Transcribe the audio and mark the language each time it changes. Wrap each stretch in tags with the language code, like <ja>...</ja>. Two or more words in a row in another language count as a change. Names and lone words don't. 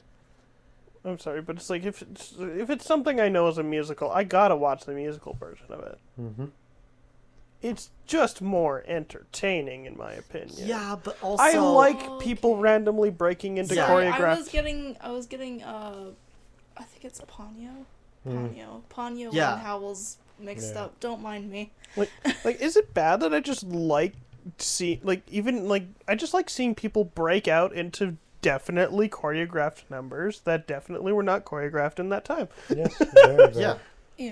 <en>I'm sorry, but it's like if it's something I know is a musical, I gotta watch the musical version of it. Mm-hmm. It's just more entertaining, in my opinion. Yeah, but also I like Oh, people randomly breaking into Yeah. Sorry, I choreographed. was getting I think it's Ponyo. Mm. Ponyo Yeah. and Howl's mixed Yeah. up. Don't mind me. Like, is it bad that I just like I just like seeing people break out into definitely choreographed numbers that definitely were not choreographed in that time. Yes. Very, very. yeah, Yeah.</en>